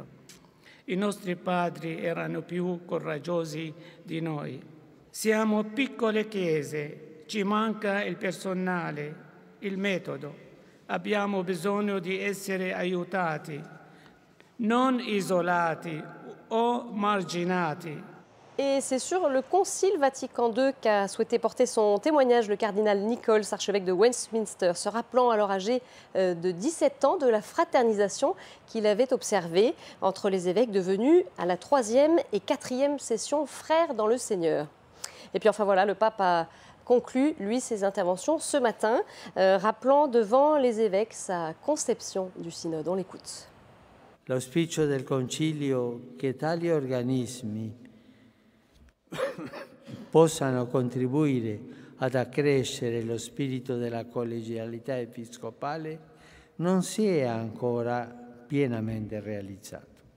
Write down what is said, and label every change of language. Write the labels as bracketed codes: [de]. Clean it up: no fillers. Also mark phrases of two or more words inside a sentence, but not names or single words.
[it] I nostri padri erano più coraggiosi di noi. Siamo piccole chiese, ci manca il personale, il metodo. Abbiamo bisogno di essere aiutati, non isolati o marginati. [fr] Et c'est sur le Concile Vatican II qu'a souhaité porter son témoignage le cardinal Nichols, archevêque de Westminster, se rappelant alors âgé de 17 ans de la fraternisation qu'il avait observée entre les évêques devenus à la 3e et 4e session frères dans le Seigneur. Et puis enfin voilà, le pape a conclu, lui, ses interventions ce matin, rappelant devant les évêques sa conception du synode. On l'écoute. [it] L'auspicio del Concilio che tali organismi possano contribuire ad accrescere lo spirito della collegialità episcopale non si è ancora pienamente realizzato.